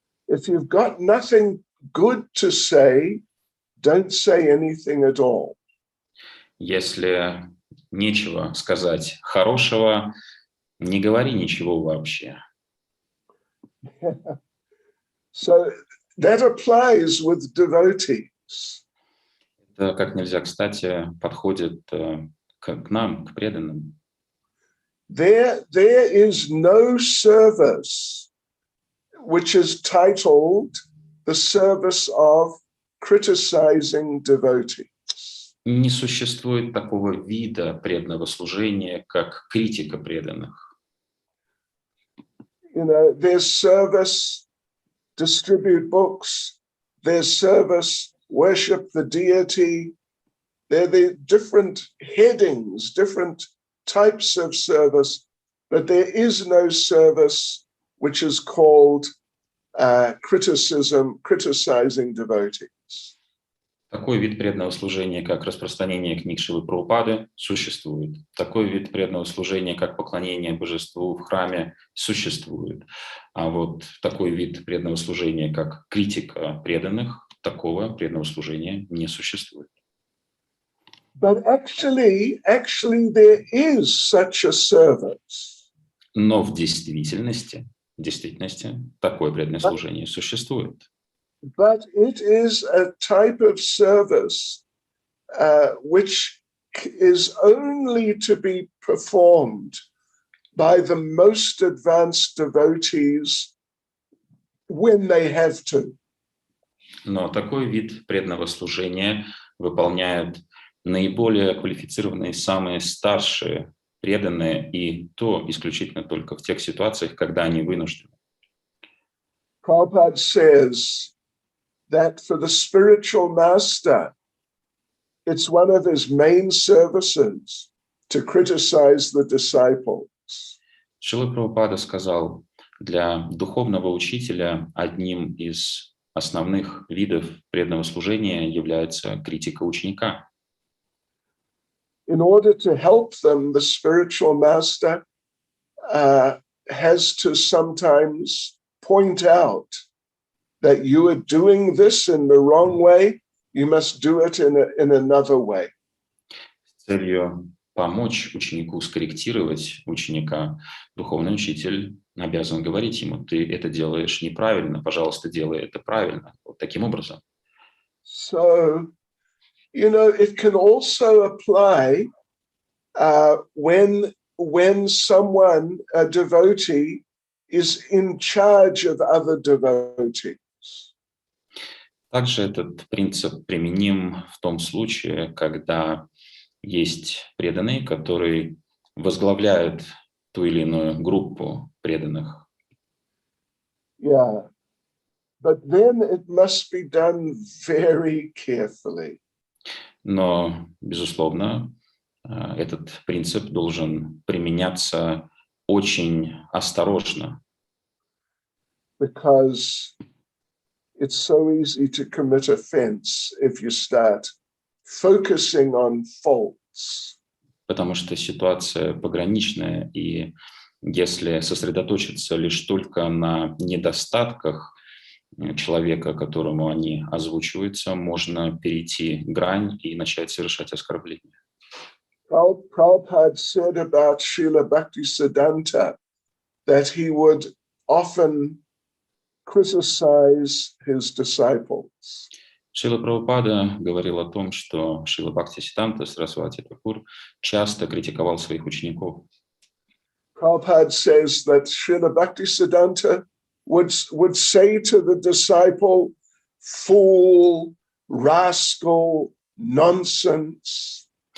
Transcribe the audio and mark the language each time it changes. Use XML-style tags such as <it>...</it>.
<en>if you've got nothing good to say, don't say anything at all.</en> <ru>если нечего сказать хорошего, не говори ничего вообще.</ru> <en>So that applies with devotees.</en> <ru>Это как нельзя кстати подходит к нам, к преданным.</ru> <en>There is no service which is titled the service of criticizing devotees.</en> <ru>Не существует такого вида преданного служения, как критика преданных.</ru> <en>There's service, distribute books. There's service, worship the deity. There are the different headings, different types of service, but there is no service which is called criticizing devotees.</en> <ru>Такой вид преданного служения, как распространение книг Шрилы Прабхупады, существует. Такой вид преданного служения, как поклонение божеству в храме, существует. А вот такой вид преданного служения, как критика преданных, такого преданного служения не существует.</ru> <en>But actually there is such a service.</en> <ru>Но в действительности, такое преданное служение существует.</ru> <en>But it is a type of service which is only to be performed by the most advanced devotees when they have to.</en> <ru>Но такой вид преданного служения выполняют наиболее квалифицированные, самые старшие преданные, и то исключительно только в тех ситуациях, когда они вынуждены.</ru> <en>Prabhupada says that for the spiritual master, it's one of his main services to criticize the disciples.</en> <ru>Шрила Прабхупада сказал, для духовного учителя одним из основных видов преданного служения является критика ученика.</ru> <en>In order to help them, the spiritual master has to sometimes point out that you are doing this in the wrong way, you must do it in another way.</en> <ru>С целью помочь ученику скорректировать ученика, духовный учитель обязан говорить ему: ты это делаешь неправильно, пожалуйста, делай это правильно. Вот таким образом.</ru> <en>So, it can also apply when someone, a devotee, is in charge of other devotees.</en> <ru>Также этот принцип применим в том случае, когда есть преданные, которые возглавляют ту или иную группу преданных.</ru> <en>Yeah, but then it must be done very carefully.</en> <ru>Но, безусловно, этот принцип должен применяться очень осторожно.</ru> <en>Because it's so easy to commit offense if you start focusing on faults.</en> <ru>Потому что ситуация пограничная, и если сосредоточиться лишь только на недостатках, человека, которому они озвучиваются, можно перейти грань и начать совершать оскорбления.</ru> <en>Prabhupada said about Srila Bhaktisiddhanta that he would often criticize his disciples.</en> <ru>Шрила Прабхупада говорил о том, что Шрила Бхактисиддханта Сарасвати Такур часто критиковал своих учеников.</ru> <en>Prabhupada says that Srila Bhaktisiddhanta would say to the disciple, fool, rascal, nonsense.</en>